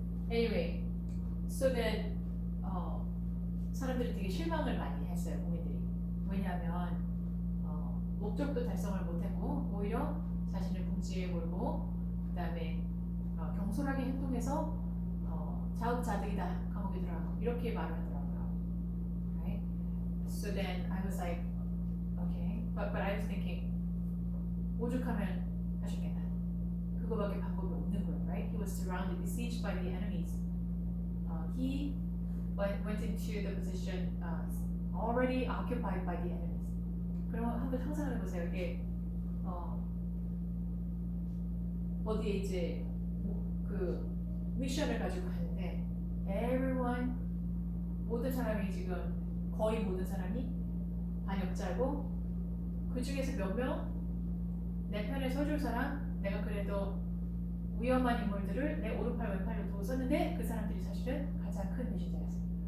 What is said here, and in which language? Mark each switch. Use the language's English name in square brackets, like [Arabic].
[English] Anyway, so that [Korean] 사람들이 되게 실망을 많이 했어요. 국민들이. 왜냐하면 목적도 달성을 못했고 오히려 자신을 궁지에 몰고, 그 다음에 경솔하게 행동해서 자업자득이다, 감옥에 들어가고, 이렇게 말을 하더라고요. [English] Right? So then I was like, okay, but I was thinking, [Korean] 오죽하면 하셨겠다. 그거밖에 방법이 없는 거예요, [English] right? He was surrounded, besieged by the enemies. He went into the position already occupied by the enemies. [Korean] 그럼 한번 상상을 해보세요. 이게 어디에 이제 그 미션을 가지고 가는데 everyone, 모든 사람이 지금, 거의 모든 사람이 반역자고, 그 중에서 몇 명 내 편에 서줄 사람, 내가 그래도 위험한 인물들을 내 오른팔 왼팔로 두고 썼는데 그 사람들이 사실은 가장 큰 배신자였어요.